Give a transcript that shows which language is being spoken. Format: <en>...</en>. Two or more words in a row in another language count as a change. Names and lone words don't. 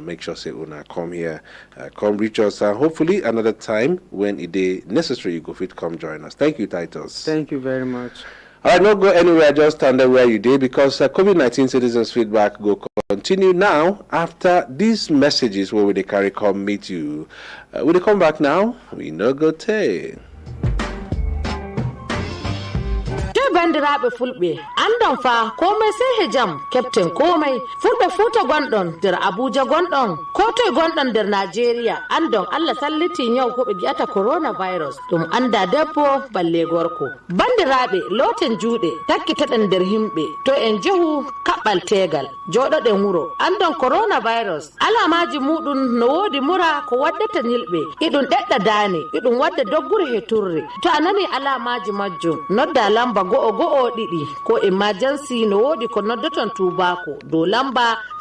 <pcm>Make sure say Una come here, come reach us, and hopefully another time when it is necessary, you go fit come join us. Thank you, Titus. Thank you very much. All right, not go anywhere, just stand there where you did, because COVID-19 citizens feedback go continue now after these messages where they carry come meet you. Will they come back now? We no go tell.</pcm> <ff>bandiraɓe fulɓe andon fa komai sai hejam captain komai fulɓe futa gonɗon nder abuja gonɗon ko toye gonɗon nder nigeria andon allah salliti nyau ko ɓe gi'ata coronavirus ɗum anda debbo balle gorko bandiraɓe loten juuɗe takkitaɗen nder himɓe to en jehu kaɓɓal tegal joɗoɗen wuro andon coronavirus alamaji muɗum no wodi mura ko waddata yilɓe iɗum ɗeɗɗa dane iɗum wadda doggure he turre to a nani alamaji majjum nodda lamba go'o ɗiɗi ko emergency no wodi ko noddoton tubako dow lamba</ff>